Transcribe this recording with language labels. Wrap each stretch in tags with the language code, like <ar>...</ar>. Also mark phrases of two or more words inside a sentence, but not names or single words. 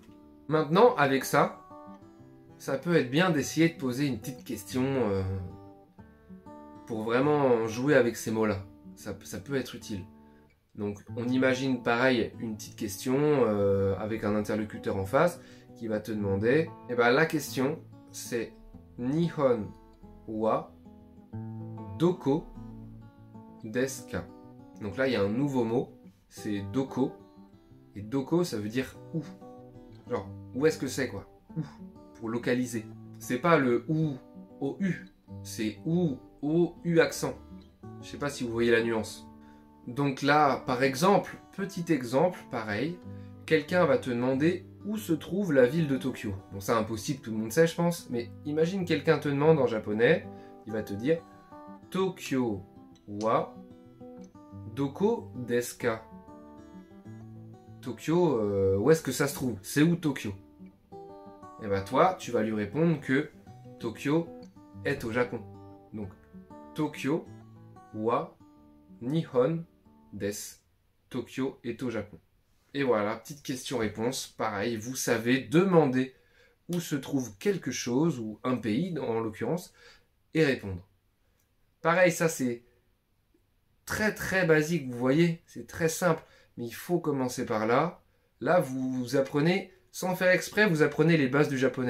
<fr>Maintenant, avec ça, ça peut être bien d'essayer de poser une petite question pour vraiment jouer avec ces mots-là. Ça peut être utile. Donc, on imagine pareil une petite question avec un interlocuteur en face qui va te demander. Et ben la question, c'est</fr> <ja>日本はどこですか.</ja> <fr>Donc là, il y a un nouveau mot, c'est doko. Et doko, ça veut dire où. Genre, où est-ce que c'est, quoi. Où, pour localiser. C'est pas le ou au U, c'est où au U accent. Je sais pas si vous voyez la nuance. Donc là, par exemple, petit exemple, pareil, quelqu'un va te demander où se trouve la ville de Tokyo. Bon, c'est impossible, tout le monde sait, je pense, mais imagine quelqu'un te demande en japonais, il va te dire</fr> <ja>東京はどこですか.</ja> <fr>Tokyo, où est-ce que ça se trouve? C'est où Tokyo? Et bah toi, tu vas lui répondre que Tokyo est au Japon. Donc,</fr> <ja>東京は日本です.</ja> <fr>Tokyo est au Japon. Et voilà, petite question-réponse. Pareil, vous savez demander où se trouve quelque chose, ou un pays en l'occurrence, et répondre. Pareil, ça c'est très très basique, vous voyez, c'est très simple. Mais il faut commencer par là. Là, vous apprenez, sans faire exprès, vous apprenez les bases du japonais.</fr>